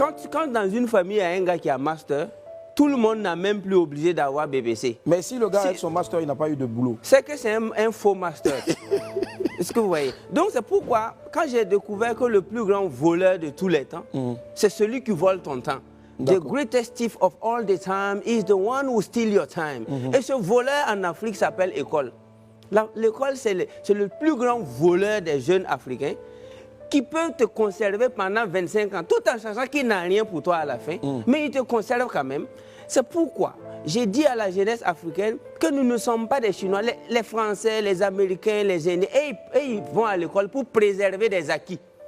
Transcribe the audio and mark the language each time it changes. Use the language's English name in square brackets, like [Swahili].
[French] Oui, quand dans une famille, il y a un gars qui a master, tout le monde n'a même plus obligé d'avoir BBC. Mais si le gars a son master, il n'a pas eu de boulot. C'est que c'est un faux master. Est-ce que vous voyez? Donc c'est pourquoi, quand j'ai découvert que le plus grand voleur de tous les temps, c'est celui qui vole ton temps. [English] The greatest thief of all the time is the one who steals your time. [French] Et ce voleur en Afrique s'appelle école. L'école, c'est le plus grand voleur des jeunes Africains qui peut te conserver pendant 25 ans, tout en sachant qu'il n'a rien pour toi à la fin, mais il te conserve quand même. C'est pourquoi j'ai dit à la jeunesse africaine que nous ne sommes pas des Chinois, les Français, les Américains, les aînés, et ils vont à l'école pour préserver des acquis.